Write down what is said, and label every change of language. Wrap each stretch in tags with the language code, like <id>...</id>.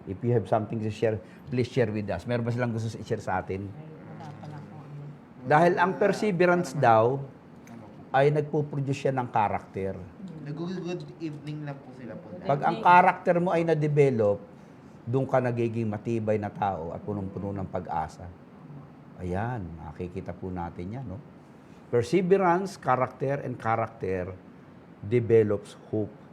<en>If you have something to share, please share with us.</en> <tl>Meron ba silang gusto i-share sa atin? Dahil ang perseverance daw ay nagpo-produce siya ng karakter. Nag-good evening lang po sila po. Pag ang karakter mo ay na-develop, doon ka nagiging matibay na tao at punong-puno ng pag-asa. Ayan, makikita po natin yan, no?</tl> <en>Perseverance, character, and character develops hope.</en>